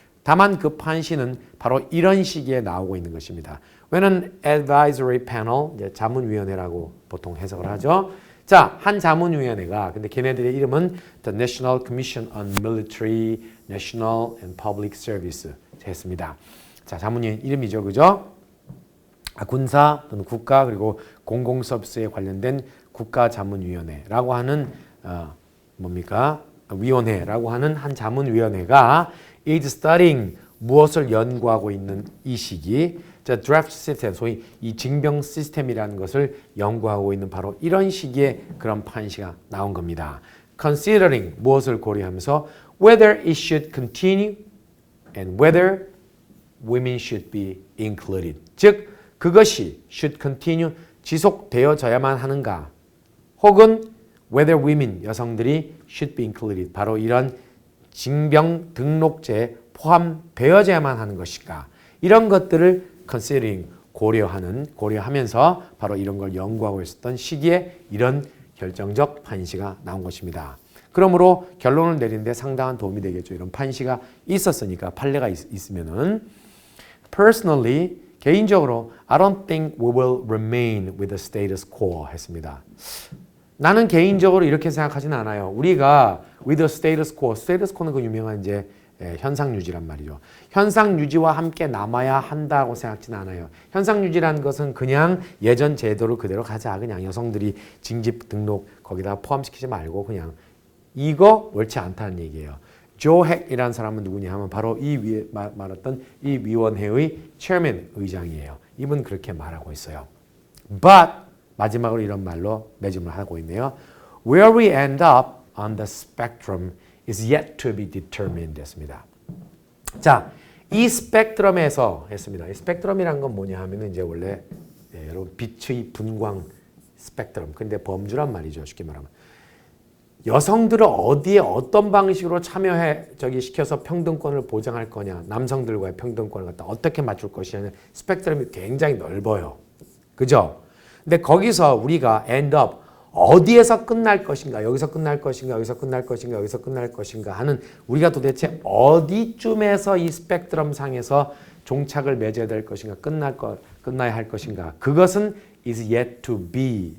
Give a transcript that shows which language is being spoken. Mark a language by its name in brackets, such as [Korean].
[Korean] 다만 그 판시는 바로 이런 시기에 나오고 있는 것입니다. [English] When an advisory panel, [Korean] 이제 자문위원회라고 보통 해석을 하죠. 자, 한 자문위원회가, 근데 걔네들의 이름은 The National Commission on Military, National and Public Service 했습니다. 자, 자문위원 이름이죠, 그죠? 군사 또는 국가 그리고 공공 서비스에 관련된 국가자문위원회라고 하는 뭡니까? 위원회라고 하는 한 자문위원회가 [English] is studying, [Korean] 무엇을 연구하고 있는 이 시기, 자, draft system, 소위 이 징병 시스템이라는 것을 연구하고 있는 바로 이런 시기에 그런 판시가 나온 겁니다. [English] Considering, [Korean] 무엇을 고려하면서 [English] whether it should continue and whether women should be included. [Korean] 즉, 그것이 [English] should continue, [Korean] 지속되어져야만 하는가, 혹은 [English] whether women, [Korean] 여성들이 [English] should be included, [Korean] 바로 이런 징병 등록제에 포함되어야만 하는 것인가? 이런 것들을 considering 고려하면서 바로 이런 걸 연구하고 있었던 시기에 이런 결정적 판시가 나온 것입니다. 그러므로 결론을 내리는데 상당한 도움이 되겠죠. 이런 판시가 있었으니까 판례가 있으면은 personally 개인적으로 [English] I don't think we will remain with the status quo [Korean] 했습니다. 나는 개인적으로 이렇게 생각하지는 않아요. 우리가 [English] with the status quo, [Korean] status quo는 그 유명한 이제 현상 유지란 말이죠. 현상 유지와 함께 남아야 한다고 생각지는 않아요. 현상 유지라는 것은 그냥 예전 제도를 그대로 가자. 그냥 여성들이 징집 등록 거기다 포함시키지 말고 그냥 이거 옳지 않다는 얘기예요. 조 핵이라는 사람은 누구냐 하면 바로 이 위에 말했던 이 위원회의 체어맨 의장이에요. 이분 그렇게 말하고 있어요. But 마지막으로 이런 말로 매짐을 하고 있네요. [English] Where we end up on the spectrum is yet to be determined [Korean] 했습니다. 자, 이 스펙트럼에서 했습니다. 이 스펙트럼이란 건 뭐냐 하면은 이제 원래 여러분 빛의 분광 스펙트럼. 근데 범주란 말이죠. 쉽게 말하면. 여성들을 어디에 어떤 방식으로 시켜서 평등권을 보장할 거냐, 남성들과의 평등권을 갖다 어떻게 맞출 것이냐는 스펙트럼이 굉장히 넓어요. 그죠? 근데 거기서 우리가 end up 어디에서 끝날 것인가, 여기서 끝날 것인가, 여기서 끝날 것인가, 여기서 끝날 것인가 하는 우리가 도대체 어디쯤에서 이 스펙트럼 상에서 종착을 맺어야 될 것인가, 끝나야 할 것인가. 그것은 [English] is yet to be.